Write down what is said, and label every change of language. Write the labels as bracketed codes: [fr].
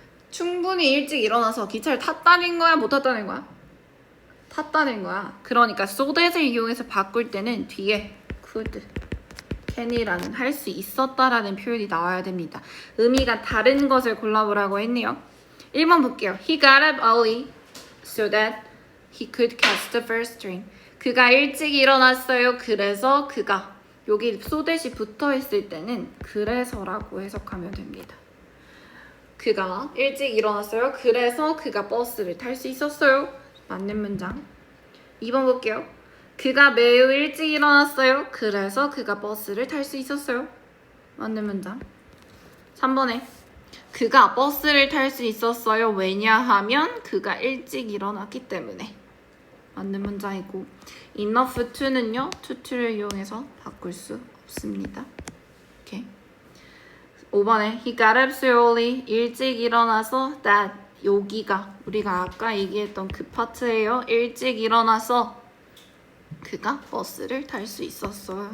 [ko] 충분히 일찍 일어나서 기차를 탔다는 거야? 못 탔다는 거야? 탔다는 거야. 그러니까 so that을 이용해서 바꿀 때는 뒤에 could, can이라는 할 수 있었다라는 표현이 나와야 됩니다. 의미가 다른 것을 골라보라고 했네요. 1번 볼게요. [en] He got up early so that he could catch the first train. [ko] 그가 일찍 일어났어요. 그래서 그가 여기 so that이 붙어 있을 때는 그래서라고 해석하면 됩니다. 그가 일찍 일어났어요. 그래서 그가 버스를 탈 수 있었어요. 맞는 문장. 2번 볼게요. 그가 매우 일찍 일어났어요. 그래서 그가 버스를 탈 수 있었어요. 맞는 문장. 3번에 그가 버스를 탈 수 있었어요. 왜냐하면 그가 일찍 일어났기 때문에. 맞는 문장이고 enough to는요. to를 이용해서 바꿀 수 없습니다. 오케이. [en] 5번에 he got up so early. [ko] 일찍 일어나서 that 여기가 우리가 아까 얘기했던 그 파트예요. 일찍 일어나서 그가 버스를 탈 수 있었어요.